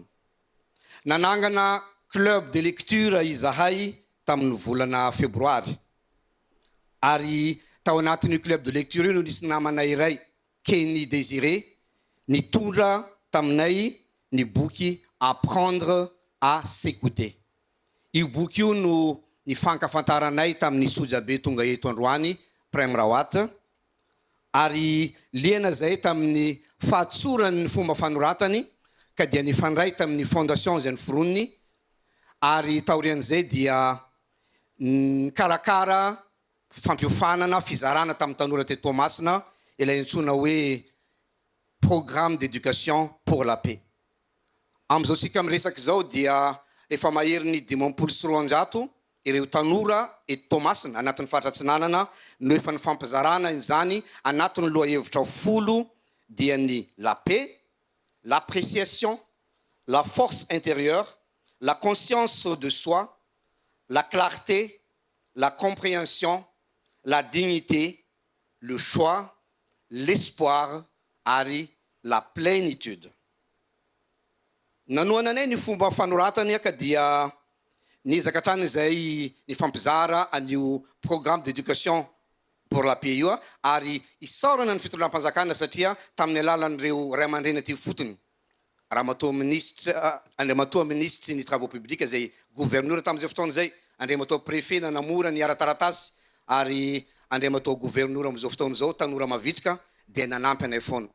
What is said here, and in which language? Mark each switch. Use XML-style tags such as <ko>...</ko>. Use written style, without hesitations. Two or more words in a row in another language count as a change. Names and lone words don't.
<mg>Nanangana</mg> <fr>club de lecture</fr> <mg>izahay tamin'ny volana febroary. Ary tao anatin'ny</mg> <fr>club de lecture</fr> <mg>no nisy namana iray, Kenny Désiré, nitondra taminay ny boky Apprendre à s'écouter. Io boky io no nifankafantaranay tamin'ny sojabe tonga eto androany, Prem Rawat, ary liana zay tamin'ny fahatsoran'ny fomba fanoratany ka dia nifandray tamin'ny fondation zay niforoniny, ary taorian'izay dia karakara fampiofanana fizarana tamin'ny tanora teto Toamasina, ilay antsona hoe</mg> <fr>programme d'éducation pour la paix.</fr> <mg>Amizao tsika miresaky zao dia efa maherin'ny 500 ireo tanora eto Toamasina anatin'ny faratratsinanana no efa nifampizarana izany anatin'ny lohahevitra 10 dia ny</mg> <fr>la paix, l'appréciation, la force intérieure, la conscience de soi, la clarté, la compréhension, la dignité, le choix, l'espoir</fr> <mg>ary</mg> <fr>la plénitude.</fr> <mg>Nanoananay ny fomba fanoratany ka dia nizaka hatrany izay nifampizara an'io</mg> <fr>programme d'éducation pour la paix</fr> <mg>io ary isaorana ny fitondram-panjakana satria tamin'ny alalan'ireo ray aman-dreny aty fotony. Andriamatoa ministre ny</mg> <fr>travaux publics</fr> <mg>zay gouverneur tamin'izay fotoana zay, andriamatoa préfet nanamora ny ara-taratasy ary andriamatoa gouverneur am'izao fotoana zao tanora mavitrika dia nanampy anay foana.</mg>